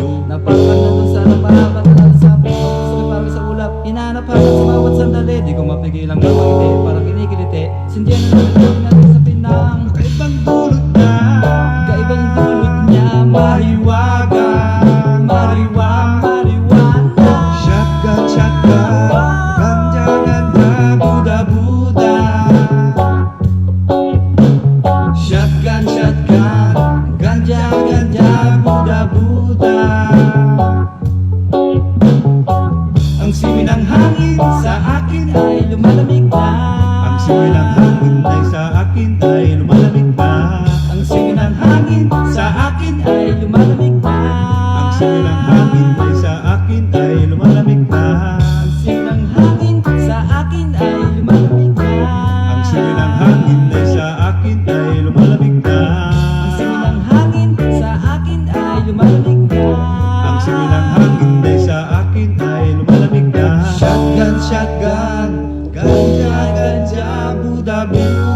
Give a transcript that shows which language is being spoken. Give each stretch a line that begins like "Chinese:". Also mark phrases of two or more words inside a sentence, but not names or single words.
Filipino: Napapan na dun sa napahabat na sa puso. Gusto ko parang sa ulap, hinahanap-hanap sa bawat sandali. Di ko mapigilang mapangiti, parang kinikiliti. Sindihan na naman natin sa pinang. kakaibang dulot na, Kaibang dulot niya, mahiwaga, mariwana.
English: Shotgun, shotgun, ganja, ganja, buda, buda. Shotgun, shotgun, ganja, ganja, buda, buda.
Filipino: Ang simoy ng hangin sa akin Ay lumalamig na. ang simoy ng hangin ay sa akin ay lumalamig na. Ang simoy ng hangin Sa akin ay lumalamig na. ang simoy ng hangin ay sa akin ay lumalamig na. Ang simoy ng hangin sa akin ay lumalamig na. Ang simoy ng hangin ay sa akin ay lumalamig na. Ang simoy ng hangin sa akin ay lumalamig na. Ang simoy ng hangin ay sa akin ay lumalamig na.
English: Shotgun, shotgun, ganja, ganja, buda, buda.